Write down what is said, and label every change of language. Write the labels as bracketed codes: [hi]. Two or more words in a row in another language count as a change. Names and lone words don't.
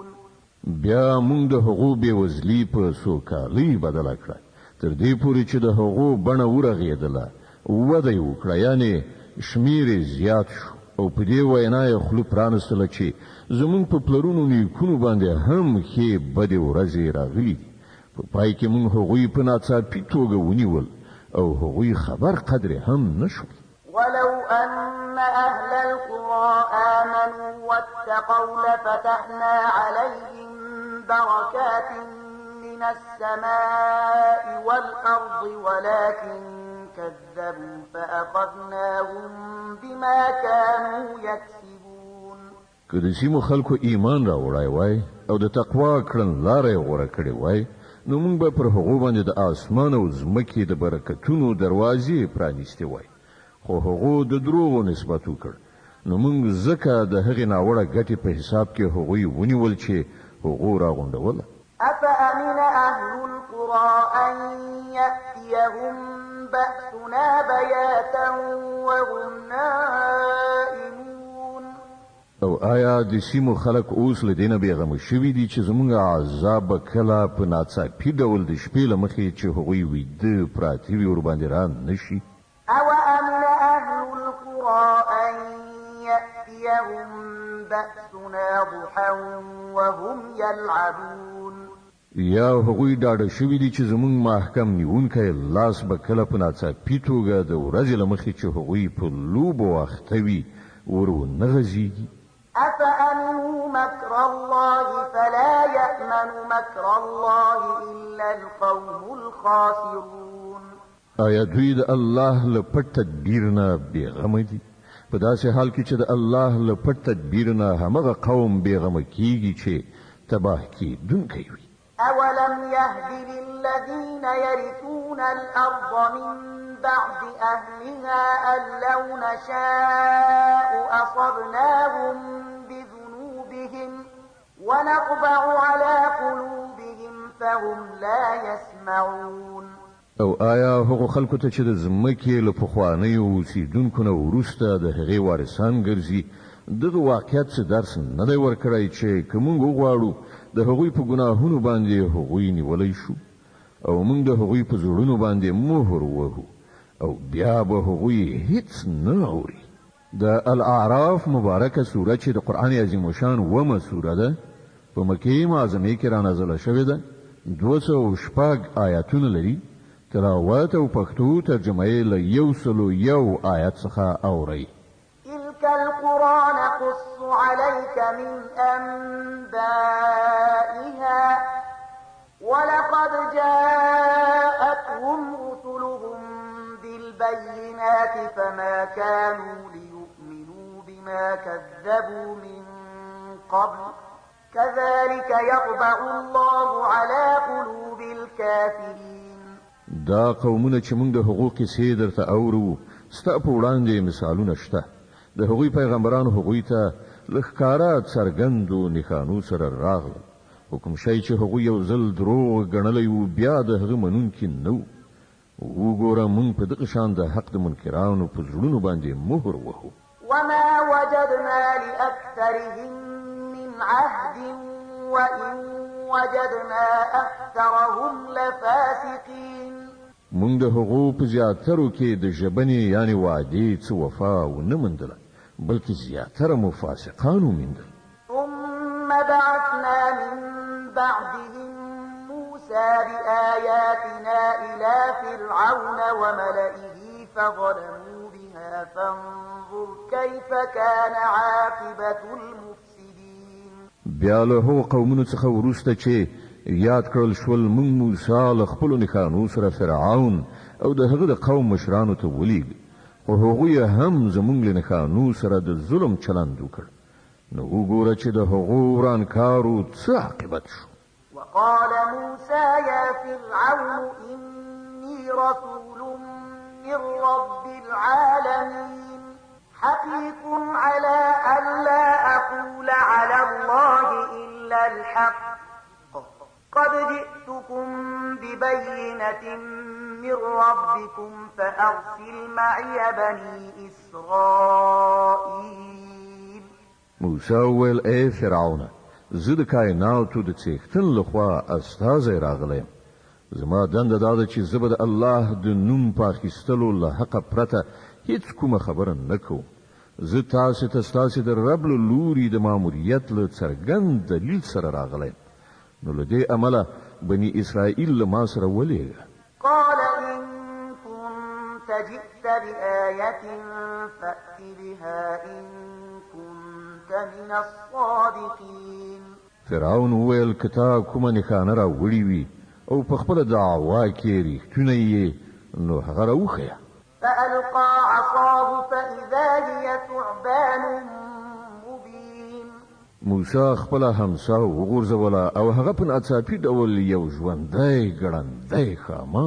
[ps] بیا مونږ د هغو بېوزلي په سوکالۍ بدله کړه تر دې پورې چې د هغو بڼه ورغېدله وده یې وکړه یعنې شمیر یې زیات شو او په دې وینا یې خوله پرانستله چې زمونږ په پلرونو نیکونو باندې هم ښې بدې ورځې راغلي دي. په پای کې مونږ هغوی په ناڅاپي توګه ونیول او هغوی خبر قدرې هم نه شول. [ar] ولو أن أهل القرى آمنوا واتقوا لفتحنا عليهم بركات من السماء والأرض ولكن كذبوا فأخذناهم بما كانوا يكسبون. [ps] که د سیمو خلکو ایمان راوړی وای او د تقوا کړنلاره یې غوره کړې وای نو موږ به پر هغو باندې د اسمان او ځمکې د برکتونو دروازې پرانیستې وای خو هغو د دروغو نسبت وکړ نو موږ ځکه د هغې ناوړه ګټې په حساب کې هغوی ونیول چې هغو راغونډوله. [ar] أفأمن أهل القرى أن يأتيهم بأسنا بياتا وهم نائمون. [ps] او آیا د سیمو خلک اوس له دې نه بېغمه شوي دي چې زموږ عذاب به کله په ناڅاپي ډول د شپې له مخې چې هغوی ویده پراته وي ورباندې را نه شي؟ [ar] أوأمن أهل القرى أن يأتيهم بأسنا ضحى وهم يلعبون. [ps] یا هغوی ډاډه شوي دي چې زموږ محکم نیونکی لاس به کله په ناڅاپي توګه د ورځې له مخې چې هغوی په لوبو اخته وي ور ونه غځېږي. [ar] أفأمنوا مكر الله فلا يأمن مكر الله إلا القوم الخاسرون. [ps] آیا دوی د الله له پټ تدبیر نه بېغمه دي؟ په داسې حال کې چې د الله له پټ تدبیر نه همغه قوم بېغمه کېږي چې تباه کېدونکی وي. [ar] أولم يهد للذين يرثون الأرض من بعد أهلها أن لو نشاء أصبناهم بذنوبهم ونطبع على قلوبهم فهم لا يسمعون. [ps] او آیا هغو خلکو ته چې د ځمکې له پخوانیو اوسېدونکو نه وروسته د هغې وارثان ګرځي دغه واقعیت څه درس نه دی ورکړی چې که موږ وغواړو د هغوی په ګناهونو باندې هغوی نیولی شو او موږ د هغوی په زړونو باندې مهر وهو او بیا به هغوی هیڅ نه اوري. د الاعراف مبارکه سوره چې د قرآن عظیم شان ومه سوره ده په مکې معظمې کې رانازله شوې ده. 206 آیاتونه لري. تلاوت او پښتو ترجمه یې له 101 آیت څخه اورئ. [ar] تلك القرى نقص عليك من أنبائها ولقد جاءتهم رسلهم بالبينات فما كانوا ليؤمنوا بما كذبوا من قبل كذلك يطبع الله على قلوب الكافرين. [ps] دا قومونه چې موږ د حقوق کیسې درته اورو ستا په وړاندې مثالونه شته. د هغوی پیغمبرانو هغوی ته له ښکاره څرګندو نښانو سره راغلل. حکم شی چې هغوی یو ځل دروغ ګڼلی وو بیا د هغه منونکي نه وو. وګوره موږ په دغه شان د حق د منکرانو په زړونو باندې مهر وهو. [ar] وما وجدنا لأكثرهم من عهد وإن وجدنا أكثرهم لفاسقين. [ps] موږ د هغو په زیاترو کې د ژبنې یعنی وعدې څه وفا ونه موندله بلکې زیاتره مو فاسقان وموندل. [ar] ثم بعثنا من بعدهم موسى بآياتنا إلى فرعون وملئه فظلموا بها فانظر كيف كان عاقبة المفسدين. [ps] بیا له هغو قومونو څخه وروسته چې یاد کړل شول موږ موسی له خپلو نښانو سره فرعون او د هغه د قوم مشرانو ته ولیږه خو هغوی هم زموږ له نښانو سره د ظلم چلند وکړ. نو وګوره چې د هغو ورانکارو څه عاقبت شو. [ar] وقال موسى يا فرعون إني رسول من رب العالمين حقيق على ألا أقول على الله إلا الحق قد جئتكم ببينة من ربكم فأرسل معي بني إسرائيل. [ps] موسی وویل ای فرعون زه د کائناتو د څښتن لخوا استازی راغلی یم. زما دنده دا ده چې زه به د الله د نوم په اخیستلو له حقه پرته هیڅ کومه خبره نه کوم. زه تاسې ته ستاسې د رب له لوري د ماموریت له څرګند دلیل سره راغلی یم. نو له دې امله بني اسرائیل له ما سره ولېږه. [ar] قال إن كنت جئت بآية فأت بها إن كنت من الصادقين. [ps] فرعون وویل که تا کومه نښانه راوړې وي او په خپله دعوا کې رښتونه یې نو هغه راوښیه. [ar] فألقى عصاه فإذا هي ثعبان مبين. [ps] موسی خپله همسا وغورځوله او هغه په ناڅاپي ډول یو ژوندی ګړندی ښامار.